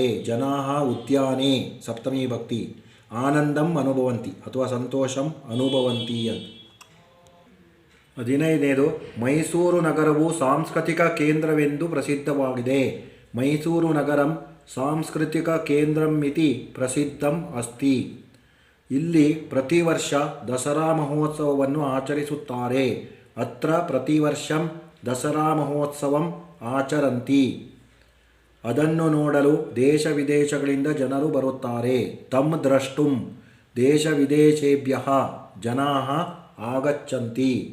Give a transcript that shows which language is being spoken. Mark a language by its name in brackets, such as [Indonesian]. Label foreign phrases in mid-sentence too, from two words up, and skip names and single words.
[Sanskrit] ಜನಾಃ ಉದ್ಯಾನೇ ಸಪ್ತಮಿ ಭಕ್ತಿ ಆನಂದಂ ಅನುಭವಂತಿ ಅಥವಾ ಸಂತೋಷಂ ಅನುಭವಂತಿ ಅಂತ. [Kannada] 15ನೇದು, ಮೈಸೂರು ನಗರವು ಸಾಂಸ್ಕೃತಿಕ ಕೇಂದ್ರವೆಂದು ಪ್ರಸಿದ್ಧವಾಗಿದೆ. [Sanskrit] ಮೈಸೂರು ನಗರಂ ಸಾಂಸ್ಕೃತಿಕ ಕೇಂದ್ರಂ ಇತಿ ಪ್ರಸಿದ್ಧಂ ಅಸ್ತಿ. [Kannada] ಇಲ್ಲಿ ಪ್ರತಿ ವರ್ಷ ದಸರಾ ಮಹೋತ್ಸವವನ್ನು ಆಚರಿಸುತ್ತಾರೆ. [Sanskrit] ಅತ್ರ ಪ್ರತಿ ವರ್ಷಂ ದಸರಾ ಮಹೋತ್ಸವಂ ಆಚರಂತಿ. [Kannada] ಅದನ್ನು ನೋಡಲು ದೇಶ ವಿದೇಶಗಳಿಂದ ಜನರು ಬರುತ್ತಾರೆ. [Sanskrit] ತಮ್ ದ್ರಷ್ಟುಂ ದೇಶ ವಿದೇಶೇಭ್ಯ ಜನಾ ಆಗಚ್ಚಂತಿ.